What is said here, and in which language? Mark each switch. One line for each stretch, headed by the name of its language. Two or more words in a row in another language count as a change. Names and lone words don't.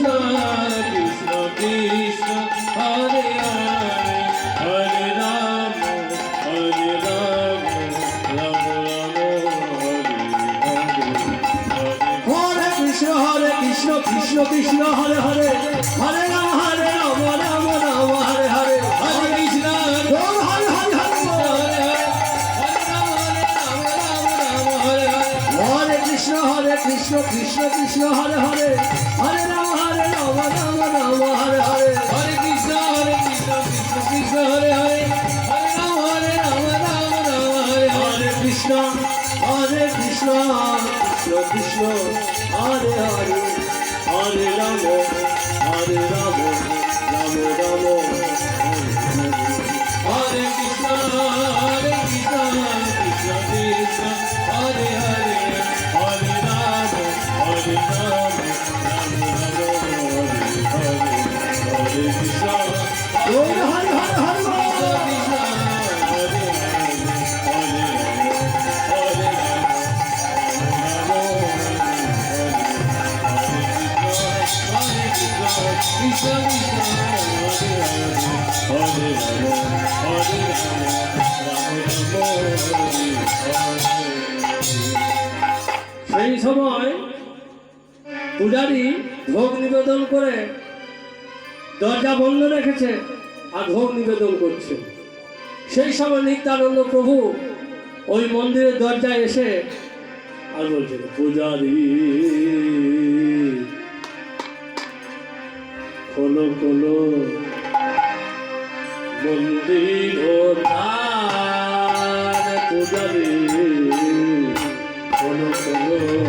Sanskrit: Krishna Krishna, Hare Hare, Hare Rama, Hare Rama, Rama Rama, Hare Hare. হরে কৃষ্ণ কৃষ্ণ কৃষ্ণ হরে হরে হরে রাম রাম রাম হরে হরে Hare Krishna, Hare
Bangla: বল হরে হরে হরে বল।
Sanskrit: হরে কৃষ্ণ কৃষ্ণ কৃষ্ণ হরে হরে হরে রাম রাম রাম হরে হরে Hare Krishna, Hare Krishna, Krishna Krishna, Hare Hare, Hare Rama, Hare Rama, Rama Rama, Hare Hare. হরে কৃষ্ণ কৃষ্ণ কৃষ্ণ হরে হরে হরে রাম রাম রাম Hare Krishna, Hare Krishna, Krishna Krishna, Hare Hare, Hare Rama, Hare Rama, Rama Rama, Hare Hare. Hare Krishna,
Bangla: বল হরে হরে হরে বল।
Sanskrit: Krishna, Hare Hare, Hare Rama, Hare Rama, Hare Krishna, Krishna Krishna, Hare Hare, Hare Rama, Hare Rama, Rama Rama, Hare Hare.
Bangla: সেই সময় পূজারী ভোগ নিবেদন করে দরজা বন্ধ রেখেছে আর ভোগ নিবেদন করছে। সেই সময় নিত্যানন্দ প্রভু ওই মন্দিরের দরজায় এসে আর বলছে, পূজারী খোলো খোলো মন্দির দ্বার, পূজারী খোলো খোলো